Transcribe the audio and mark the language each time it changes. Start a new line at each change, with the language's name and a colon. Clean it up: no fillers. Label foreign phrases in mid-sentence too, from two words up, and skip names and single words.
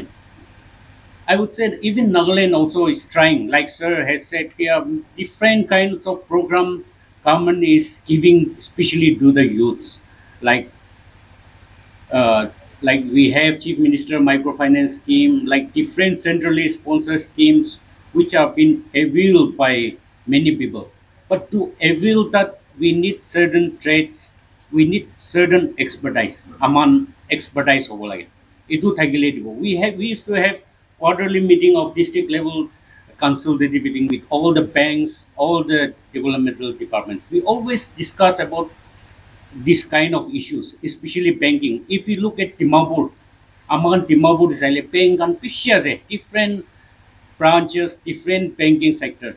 English: I would say that even Nagaland also is trying, like sir has said, there are different kinds of program government is giving, especially to the youths, like uh, like we have Chief Minister Microfinance Scheme, like different centrally sponsored schemes which have been availed by many people. But to avail that, we need certain traits, we need certain expertise, among expertise over like.
Naga Pidgin: Itu thagile dibo.
English: We used to have quarterly meeting of district level consultative meeting with all the banks, all the developmental departments. We always discuss about this kind of issues, especially banking. If you look at Dimapur, among Dimapur is a bank and different branches, different banking sectors.